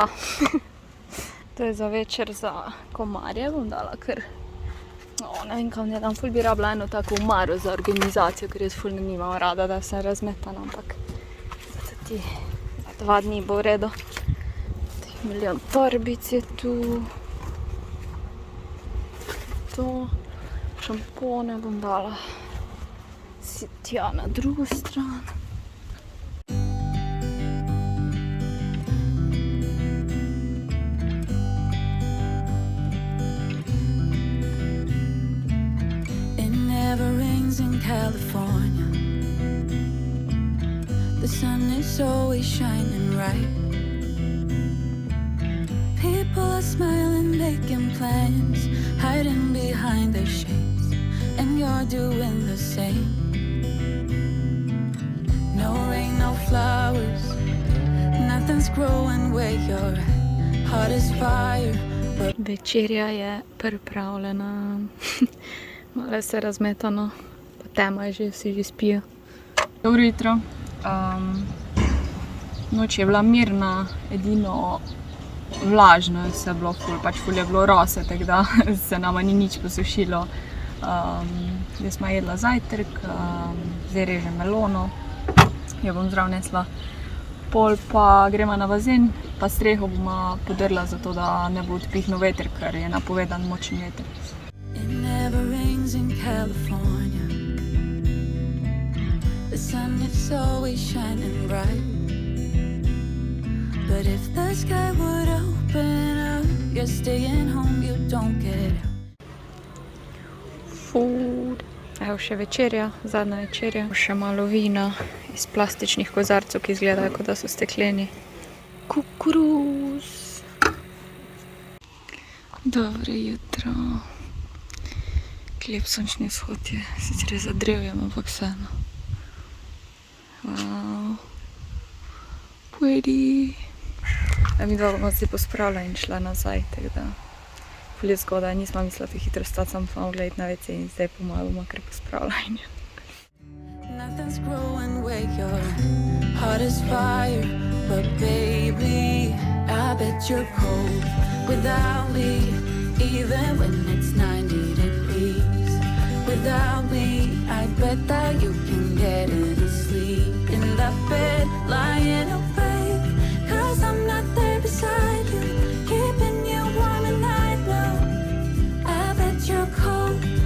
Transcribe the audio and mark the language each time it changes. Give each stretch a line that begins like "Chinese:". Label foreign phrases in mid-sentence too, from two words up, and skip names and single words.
Slovenian: To je za večer za komarje, bom dala kar, ne vem kam ne dam, ful bi rabila eno tako omaro za organizacijo, ker jaz ful nimam rada, da sem razmetana, ampak za 2 dni bo v redu. Milijon torbic je tu. To šampone bom dala si tja na drugo stran.
English: It never rains in California. The sun is always shining bright. People are smiling, making plans, hiding behind their shades, and you're doing the same. No rain, no flowers, nothing's growing where you're at. Heart is fire.
Slovenian: Večerja je pripravljena. Malo se razmetano, pa tema je že, vsi že spijo. Dobro jutro. Noč je bila mirna, edino vlažno je vse bilo ful, pač ful je bilo rose, tako da se nama ni nič posušilo. Zdaj smo jedla zajtrk, zdaj režem melono, jo bom zdrav nesla. Pol pa gremo na bazen, pa streho bomo podrla, zato da ne bo odpihnil veter, ker je napovedan močen veter.
English: It never rains in California. The sun is always shining bright. But if the sky would open up, you're staying home, you don't get out. Food.
Slovenian: Evo še večerja, zadnja večerja. Še malo vina iz plastičnih kozarcev, ki izgledajo, kot da so stekleni. Kukuruz. Dobro jutro. Lep sončni vzhod je, sicer je za drevjem, ampak vseeno.
English: Wow. Pretty.
Slovenian: Mi dva bomo zdaj pospravila in šla nazaj, tako da ful je zgodaj, nismo mislila te hitro stati, samo pa mogla iti na WC in zdaj po moje bomo kar pospravila in
English: Nothing's growing where your heart is fire. But baby, I bet you're cold without me, even when it's 90 degrees. Without me, I bet that you can get any sleep in that bed, lying awake, 'cause I'm not there beside you, keeping you warm and I know, I bet you're cold.